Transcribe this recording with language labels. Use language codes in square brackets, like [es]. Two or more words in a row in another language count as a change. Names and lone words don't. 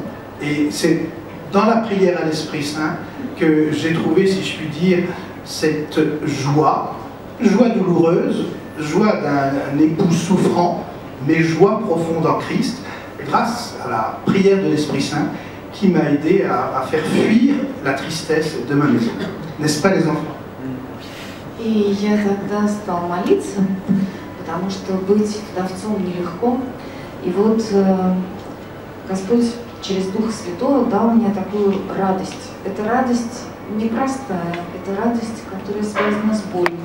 [fr] Et c'est dans la prière à l'Esprit Saint que j'ai trouvé, si je puis dire, cette joie douloureuse, joie d'un époux souffrant, mais joie profonde en Christ, grâce à la prière de l'Esprit Saint qui m'a aidé à faire fuir la tristesse de ma maison. N'est-ce pas les enfants? [ru] И я тогда стал молиться, потому что быть вдовцом нелегко. И вот Господь через Духа Святого дал мне такую радость. Это радость непростая, это радость, которая связана с болью.